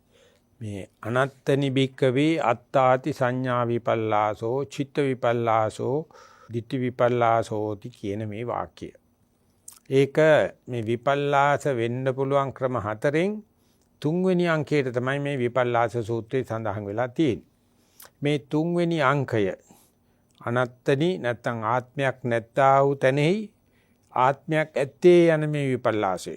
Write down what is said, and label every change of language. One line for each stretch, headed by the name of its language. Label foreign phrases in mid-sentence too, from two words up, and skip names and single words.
Sinhala: මේ
Pali: අනත්තනි බික්කවේ අත්තාති සංඥා විපල්ලාසෝ චිත්ත විපල්ලාසෝ ditthi විපල්ලාසෝති
Sinhala: කියන මේ වාක්‍යය. ඒක මේ විපල්ලාස වෙන්න පුළුවන් ක්‍රම හතරෙන් තුන්වෙනි අංකයට තමයි මේ විපල්ලාස සූත්‍රයේ සඳහන් වෙලා තියෙන්නේ. මේ තුන්වෙනි අංකය අනත්තනි නැත්නම් ආත්මයක් නැත්තා වූ තැනෙහි ආත්මයක් ඇත්තේ යන මේ විපල්ලාසය.